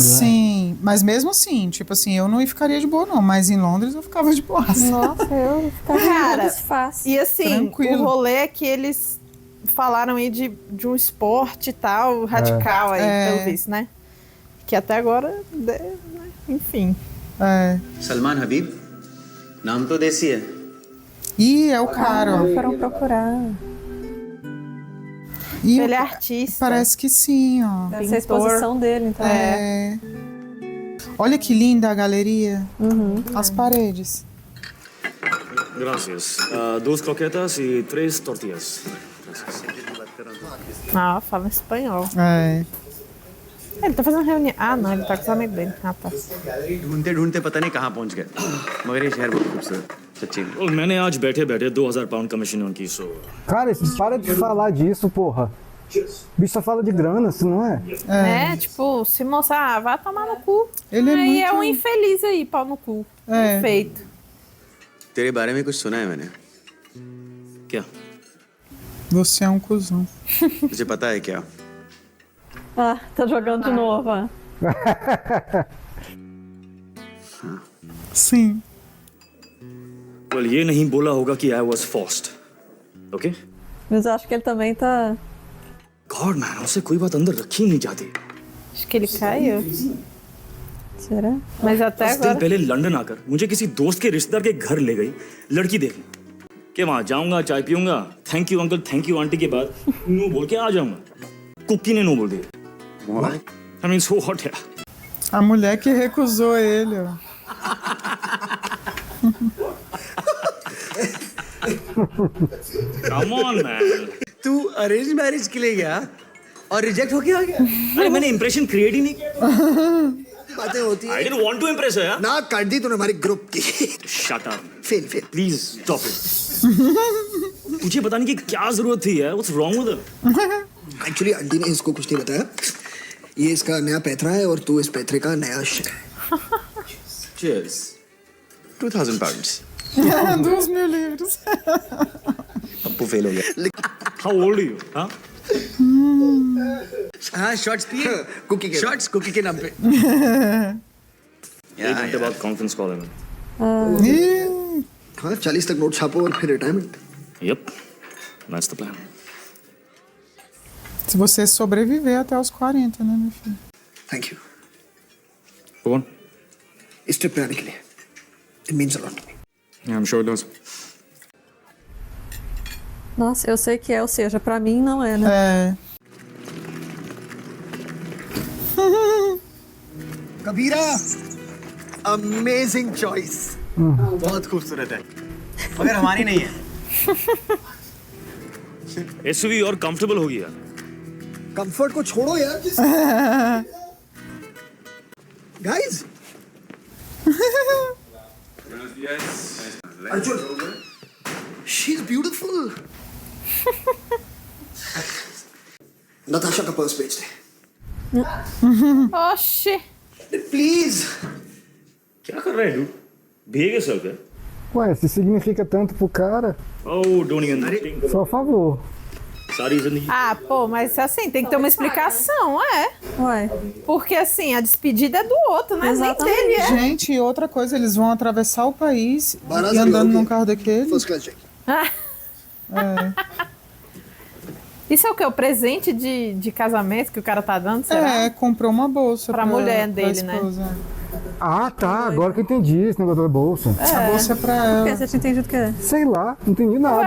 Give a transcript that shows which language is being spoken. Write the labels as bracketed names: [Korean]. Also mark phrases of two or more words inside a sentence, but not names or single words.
[Portuguese] Sim, mas mesmo assim, tipo assim, eu não ficaria de boa, não. Mas em Londres eu ficava de boa. Nossa, eu ficava Cara, fácil. E assim, Tranquilo. o rolê é que eles falaram aí de um esporte e tal, radical aí, pelo visto, né? Que até agora, enfim. É. [Hindi] सलमान हबीब नाम तो देसी है. [Portuguese] Ih, é o cara, ó. Foram procurar. E Ele é artista. parece que sim, ó. Deve ser a exposição dele, então. É. Olha que linda a galeria. As paredes. [Spanish] Gracias. Dos croquetas y 3 tortillas. [Portuguese] Ah, fala espanhol. É. Ele tá fazendo reunião. Ah, não, ele tá com os amigos dele. Ah, tá. [Hindi] ढूंढते ढूंढते पता नहीं कहाँ पहुंच गए. मगर ये शहर बहुत खूबसूरत. सच्ची. Well, मैंने आज बैठे बैठे 2,000 पाउंड कमीशन उनकी सो. [Portuguese] Cara, para de falar disso, porra. O bicho só fala de grana, se não é? É, tipo, se mostrar, vai tomar no cu. Ele é Aí é muito- um infeliz aí, pau no cu. É. Perfeito. [Hindi] तेरे बारे में कुछ सुना है मैंने. क्या? [Portuguese] Você é um cuzão. [Hindi] मुझे पता है क्या. [Portuguese] Ah, tá jogando de novo, ó. Sim. [English] Well, [Hindi] ये नहीं बोला होगा कि [English] I was forced. Okay? [Portuguese] Mas eu acho que ele também tá. [English] God man, [Hindi] उसे कोई बात अंदर रखी नहीं जाती. [Portuguese] Acho que ele caiu. Será? Mas até [Hindi] 10 दिन [Portuguese] agora. [Hindi] पहले लंदन आकर मुझे किसी दोस्त के रिश्तेदार के घर ले गई लड़की देखने. कि वहां जाऊंगा चाय पीऊंगा [English] Thank you uncle thank you aunty [Hindi] के बाद नो बोल के आ जाऊंगा. कुकी ने नो बोल दिया. [English] I mean, so hot, yeah. [Portuguese] A mulher que recusou ele, ó. [English] Come on, man. [Hindi] तू [English] arrange marriage [Hindi] के लिए गया और रिजेक्ट होके आ गया. अरे मैंने [English] impression create [Hindi] ही नहीं किया. बातें होती [English] I [Hindi] है [English] didn't want to impress her, yeah? [Hindi] ना कर दी तूने हमारे ग्रुप की [English] Shut up. [Hindi] फेल फेल [English] Please stop it. [Hindi] तुझे बताने की क्या जरूरत थी यार? [English] What's wrong with her? [Hindi] एक्चुअली आंटी ने इसको कुछ नहीं बताया ये इसका नया पैतरा है और तू इस पैतरे का नया शेर है. [English] Cheers. 2,000 pounds. [Portuguese] 2.000 livros. [Hindi] पप्पू फेल हो गया. [English] How old are you? Huh? [Hindi] हाँ शॉर्ट्स पिए. कुकी के शॉर्ट्स कुकी के नाम पे. एक घंटे बाद [English] conference call [Hindi] है मेरा. [Portuguese] Ih, [Hindi] हाँ 40 तक नोट छापो और फिर रिटायरमेंट. [English] Yep. That's the plan. [Portuguese] se você sobreviver até os 40, né, meu filho? [English] Thank you Go on. [Hindi] इस ट्रिप पे आने के लिए [English] it means a lot. Yeah, I'm sure it does. [Portuguese] Nossa, eu sei que é, ou seja, pra mim não é, né? É. [Hindi] कबीरा [English] amazing choice. [Hindi] बहुत खूबसूरत है मगर हमारी नहीं है. SUV और comfortable होगी यार. कंफर्ट को छोड़ो यार. [English] Guys Arjun she is beautiful. [Hindi] नताशा का पर्स भेज दे [Portuguese] Oxi. [Hindi] प्लीज. क्या कर रहे हैं dude? भीगे सब क्या? [Portuguese] Ué, se significa tanto pro cara, [English] Oh, don't even think [Portuguese] só a favor. [Hindi] सारी जिंदगी [Portuguese] Ah, pô, mas assim, tem que ter uma explicação, Ué. Porque assim, a despedida é do outro, né? Exatamente. Nem dele é. Gente, e outra coisa, eles vão atravessar o país Barato, e andando ok. num carro daquele. [English] First class check. [Portuguese] Isso é o quê? O presente de casamento que o cara tá dando, será? É, comprou uma bolsa Pra mulher pra dele, né? esposa. Ah, tá, agora que eu entendi esse negócio da bolsa. A bolsa é pra Por ela. que você tinha entendido o quê? Sei lá, não entendi nada.